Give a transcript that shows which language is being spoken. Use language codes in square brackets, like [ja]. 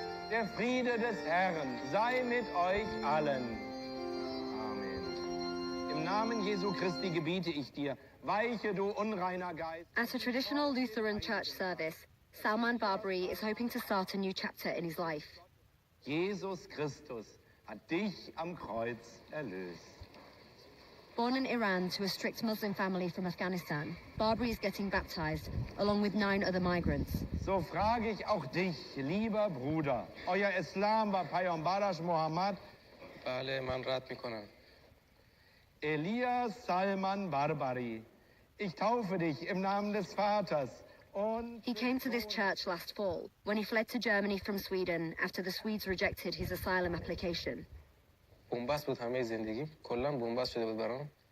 [de] Der Friede des Herrn sei mit euch allen. Amen. Im Namen Jesu Christi gebiete ich dir, weiche du unreiner Geist. [en] At a traditional Lutheran church service, Salman Barbary is hoping to start a new chapter in his life. [de] Jesus Christus hat dich am Kreuz erlöst. [en] Born in Iran to a strict Muslim family from Afghanistan, Barbary is getting baptized, along with 9 other migrants. [de] So frage ich auch dich, lieber Bruder, euer Islam war Peyambarash Muhammad? [fa] بله من رد میکنم. [de] Elias Salman Barbary, ich taufe dich im Namen des Vaters und... [en] He came to this church last fall, when he fled to Germany from Sweden after the Swedes rejected his asylum application. [fa] بنبست بود همه زندگی، کلا بنبست شده بود برام.